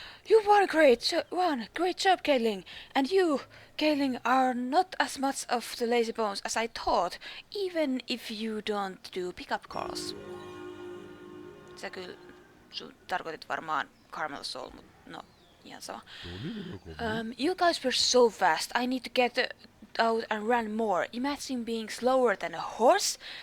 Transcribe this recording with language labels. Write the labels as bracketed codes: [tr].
[en] You won great job, Caitlin. And you, Caitlin, are not as much of the lazy bones as I thought, even if you don't do pickup calls. [fi] Sä kyllä tarkoitit varmaan Carmel Soul, mut no, ihan sama. [en] You guys were so fast. I need to get out and run more. Imagine being slower than a horse?